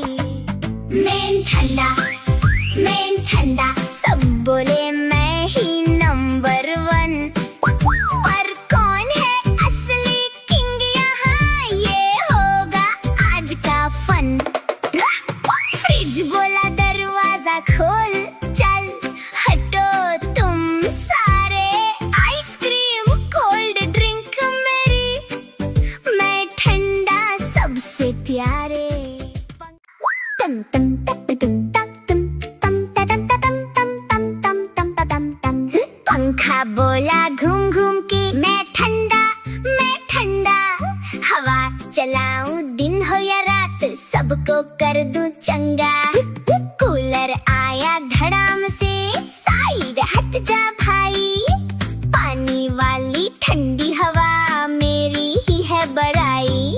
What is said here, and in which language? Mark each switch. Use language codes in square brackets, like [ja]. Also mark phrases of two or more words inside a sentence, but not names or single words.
[hi] मैं ठंडा सब बोले मैं ही नंबर 1, पर कौन है असली किंग यहाँ, ये होगा आज का फन। फ्रिज बोला दरवाजा खोल, चल हटो तुम सारे, [en] ice cream cold drink [hi] मेरी, मैं ठंडा सबसे प्यारे। तम तम तप तम तम तम तम बोला घूम घूम के मैं ठंडा हवा चलाऊं दिन हो या रात सबको कर दूं चंगा। कूलर आया धड़ाम से साइड हट जा भाई, पानी वाली ठंडी हवा मेरी ही है बड़ाई।